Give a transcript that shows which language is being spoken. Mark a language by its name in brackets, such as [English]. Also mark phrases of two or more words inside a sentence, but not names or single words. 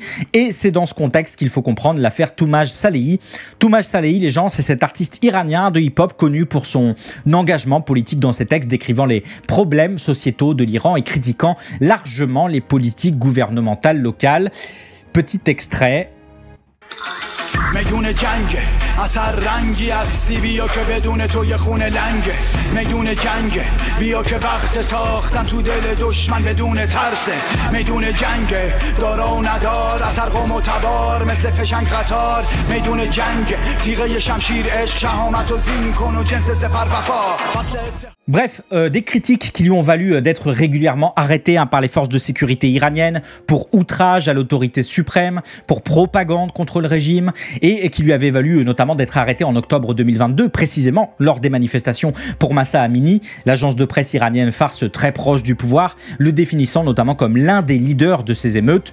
[French] Et c'est dans ce contexte qu'il faut comprendre l'affaire Toumaj Salehi. Toumaj Salehi, les gens, c'est cet artiste iranien de hip-hop connu pour son engagement politique dans ses textes décrivant les problèmes sociétaux de l'Iran et critiquant largement les politiques gouvernementales locales. Petit extrait. [Persian] میدون جنگ اثر رنگی هستی بیا که بدون تو یه خونه لنگه میدون جنگ بیا که وقت ساختن تو دل دشمن بدون ترسه میدون جنگ دارا و ندار اثر قوم و تبار مثل فشنگ قطار میدون جنگ تیغه شمشیر عشق شهامت و زین کن و جنس سپر وفا [French] Bref, des critiques qui lui ont valu d'être régulièrement arrêté par les forces de sécurité iraniennes pour outrage à l'autorité suprême, pour propagande contre le régime, et qui lui avait valu notamment d'être arrêté en octobre 2022, précisément lors des manifestations pour Mahsa Amini, l'agence de presse iranienne Fars très proche du pouvoir, le définissant notamment comme l'un des leaders de ces émeutes.